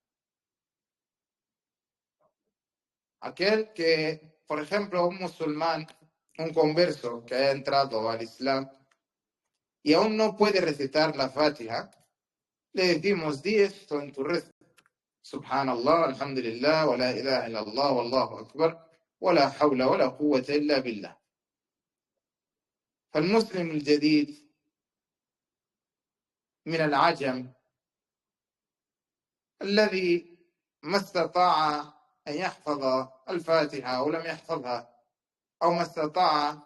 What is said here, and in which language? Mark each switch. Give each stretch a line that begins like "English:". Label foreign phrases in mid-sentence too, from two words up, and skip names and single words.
Spanish: Aquel que, por ejemplo, un musulmán, un converso que haya entrado al Islam y aún no puede recitar la Fatiha, le decimos: di esto en tu rezo:
Arabic: سبحان الله، الحمد لله، ولا إله إلا الله، والله أكبر، ولا حول ولا قوة إلا بالله. فالمسلم الجديد من العجم الذي ما استطاع أن يحفظ الفاتحة أو لم يحفظها، أو ما استطاع